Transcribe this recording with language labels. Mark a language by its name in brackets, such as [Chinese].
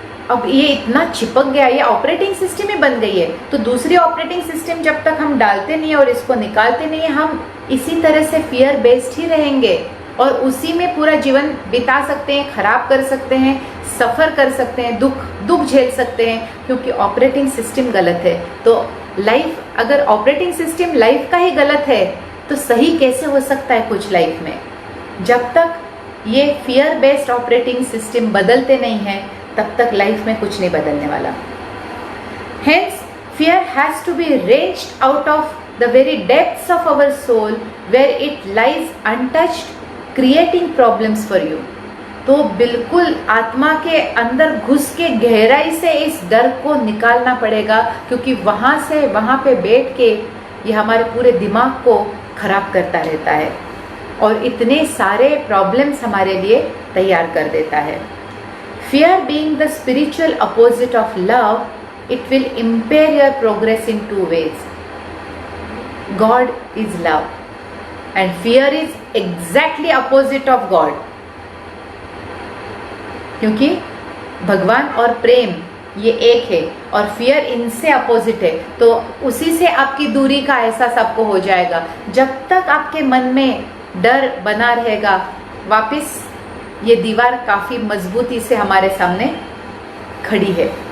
[Hindi] अब ये इतना चिपक गया, ये ऑपरेटिंग सिस्टम ही बन गई है। तो दूसरी ऑपरेटिंग सिस्टम जब तक हम डालते नहीं है और इसको निकालते नहीं है, हम इसी तरह से फियर बेस्ड ही रहेंगे और उसी में पूरा जीवन बिता सकते हैं, खराब कर सकते हैं, सफ़र कर सकते हैं, दुख झेल सकते हैं, क्योंकि ऑपरेटिंग सिस्टम गलत है। तो लाइफ, अगर ऑपरेटिंग सिस्टम लाइफ का ही गलत है तो सही कैसे हो सकता है कुछ लाइफ में। जब तक ये फियर बेस्ड ऑपरेटिंग सिस्टम बदलते नहीं हैं तब तक लाइफ में कुछ नहीं बदलने वाला। [English] Hence, fear has to be wrenched out of the very depths of our soul where it lies untouched, creating problems for you. [Hindi] तो बिल्कुल आत्मा के अंदर घुस के गहराई से इस डर को निकालना पड़ेगा, क्योंकि वहाँ पे बैठ के ये हमारे पूरे दिमाग को खराब करता रहता है और इतने सारे प्रॉब्लम्स हमारे लिए तैयार कर देता है। [English] Fear being the spiritual opposite of love, it will impair your progress in two ways. God is love and fear is exactly opposite of God. [Hindi] क्योंकि भगवान और प्रेम ये एक है और फियर इनसे अपोजिट है, तो उसी से आपकी दूरी का एहसास आपको हो जाएगा। जब तक आपके मन में डर बना रहेगा, वापस ये दीवार काफ़ी मजबूती से हमारे सामने खड़ी है।